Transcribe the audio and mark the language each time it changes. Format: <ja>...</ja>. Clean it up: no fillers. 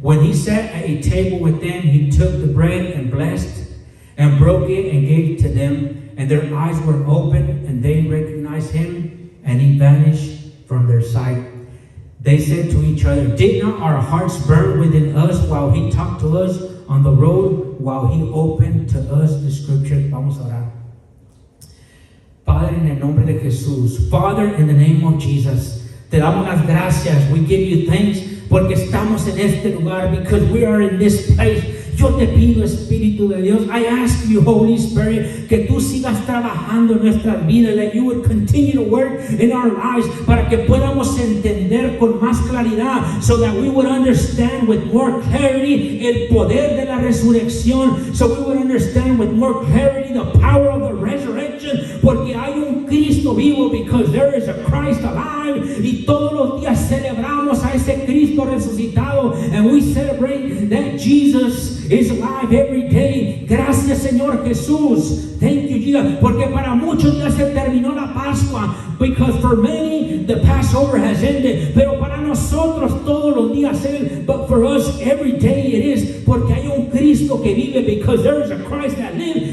<en>When he sat at a table with them, he took the bread and blessed and broke it and gave it to them. And their eyes were opened, and they recognized him, and he vanished from their sight. They said to each other, Did not our hearts burn within us while he talked to us on the road, while he opened to us the scriptures?</en> <es>Vamos a orar. Padre, en el nombre de Jesús.</es> <en>Father, in the name of Jesus,</en> <es>te damos las gracias.</es> <en>We give you thanks</en> <es>porque estamos en este lugar,</es> <en>because we are in this place.</en> <es>Yo te pido, Espíritu de Dios,</es> <en>I ask you, Holy Spirit,</en> <es>que tú sigas trabajando en nuestras vidas,</es> <en>that you would continue to work in our lives,</en> <es>para que podamos entender con más claridad,</es> <en>so that we would understand with more clarity</en> <es>el poder de la resurrección,</es> <en>so we would understand with more clarity the power of the resurrection,</en> <es>porque hay un Cristo vivo,</es> <en>because there is a Christ alive,</en> <es>y todos los días celebramos a ese Cristo resucitado,</es> <en>and we celebrate that Jesus is alive every day.</en> <es>Gracias, Señor Jesús.</es> <en>Thank you, Jesus.</en> <es>Porque para muchos ya se terminó la Pascua.</es> <en>Because for many, the Passover has ended.</en> <es>Pero para nosotros todos los días es.</es> <en>But for us, every day it is.</en> <es>Porque hay un Cristo que vive.</es> <en>Because there is a Christ that lives.</en>